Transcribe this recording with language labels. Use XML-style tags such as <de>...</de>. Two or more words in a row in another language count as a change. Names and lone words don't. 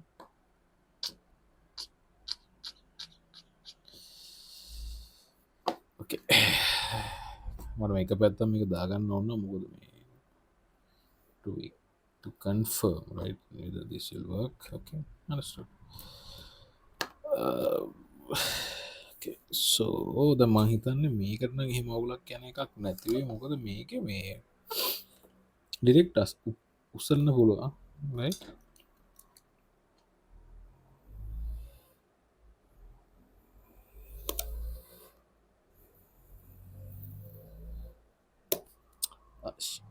<en>okay</en> <si>මට මේක පැත්තක් මේක දාගන්න ඕන මොකද මේ</si> <en>to confirm right whether this will work okay understood</en> <si>uh, okay so ද මං හිතන්නේ මේකට නම් එහෙම අවුලක් යන එකක් නැති වෙයි මොකද මේකේ මේ ඩිරෙක්ට් උස්සන්න පුළුවන්</si> <en>right shit.</en>